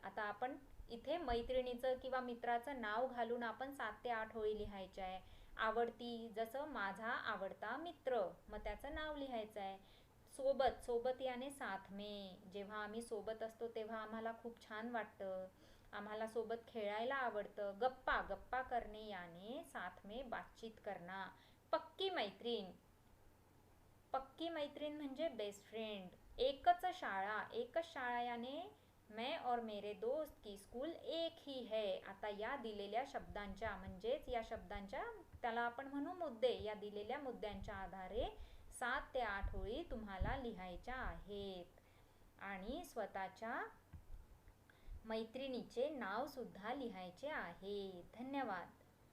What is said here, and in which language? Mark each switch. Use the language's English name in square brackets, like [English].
[Marathi] आता आपण इथे मैत्रिणीचं किंवा मित्राचं नाव घालून आपण 7 ते 8 ओळी लिहायच्या आहे. आवडती जसं माझा आवडता मित्र, मग त्याचं नाव लिहायचं आहे. सोबत [Hindi] याने साथ में. [Marathi] जेव्हा आम्ही सोबत असतो तेव्हा आम्हाला खूप छान वाटतं. आम्हाला सोबत खेळायला आवडतं. गप्पा करणे [Hindi] याने साथ में बातचीत करना. [Marathi] पक्की मैत्रीण म्हणजे बेस्ट फ्रेंड. एकच शाळा याने [Hindi] मैं और मेरे दोस्त की स्कूल एक ही है. [Marathi] आता या दिलेल्या शब्दांच्या म्हणजेच या शब्दांच्या त्याला आपण म्हणू मुद्दे, या दिलेल्या मुद्द्यांच्या आधारे 7 ते 8 ओळी तुम्हाला लिहायच्या आहेत आणि स्वतःच्या मैत्रिणीचे नाव सुद्धा लिहायचे आहे. धन्यवाद.